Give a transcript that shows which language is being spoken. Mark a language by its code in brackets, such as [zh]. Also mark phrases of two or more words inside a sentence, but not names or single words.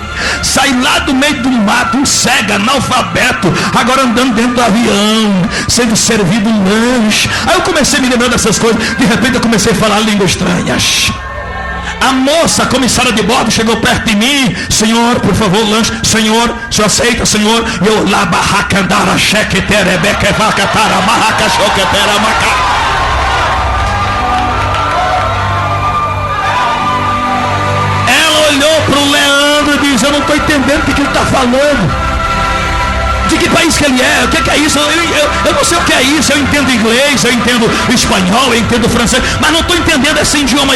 [pt] Saí lá do meio do mato, um cego, analfabeto, agora andando dentro do avião, sendo servido um lanche. Aí eu comecei a me lembrar dessas coisas. De repente eu comecei a falar línguas estranhas. A moça, a comissária de bordo, chegou perto de mim: senhor, por favor, lanche. Senhor, o senhor aceita, senhor? E eu lá, barracandara, chequeterebeque, vacatara, barraca, choquetera, maca. Olhou para o Leandro e disse: eu não estou entendendo o que ele está falando. De que país que ele é? O que é isso? Eu não sei o que é isso. Eu entendo inglês, eu entendo espanhol, eu entendo francês, mas não estou entendendo esse idioma aí.